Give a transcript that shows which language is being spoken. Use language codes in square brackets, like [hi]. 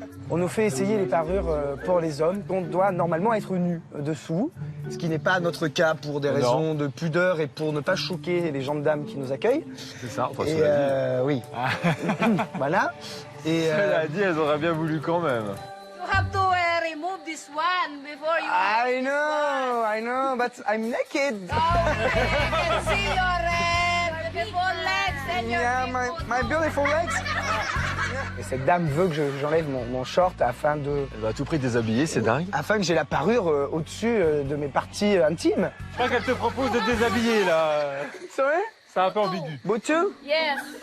[fr] On nous fait essayer les parures pour les hommes. On doit normalement être nu dessous. Ce qui n'est pas notre cas pour des raisons de pudeur et pour ne pas choquer les gendarmes qui nous accueillent. C'est ça, enfin, Et oui. Voilà. Et Cela dit, elles auraient bien voulu quand même. [en] You have to remove this one before you... I know, but I'm naked. I can see your beautiful legs and your Yeah, my beautiful legs. [fr] Et cette dame veut que j'enlève mon short afin de... Elle va à tout prix te déshabiller, c'est dingue. Afin que j'ai la parure au-dessus de mes parties intimes. Je crois qu'elle te propose de te déshabiller, là. C'est vrai? C'est un peu ambigu. Boutou? [en] Yes.